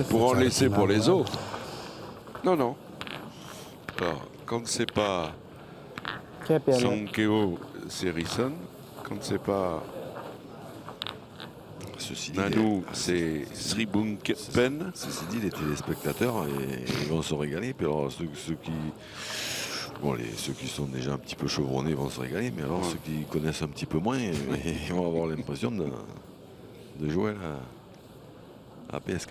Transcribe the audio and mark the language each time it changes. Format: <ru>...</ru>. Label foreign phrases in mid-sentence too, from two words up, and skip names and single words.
<fr>Pour en laisser pour les autres. Non, non. Alors, quand c'est pas</fr> <th>แค่เปลี่ยน</th> <fr>Sankeo Serison, quand c'est pas Ceci dit, Nanou, c'est Sribunk Pen. ceci dit, les téléspectateurs, ils vont se régaler. Puis alors, ceux qui... Bon, ceux qui sont déjà un petit peu chevronnés vont se régaler, mais alors ceux qui connaissent un petit peu moins, ils vont avoir l'impression de jouer à PS4.</fr>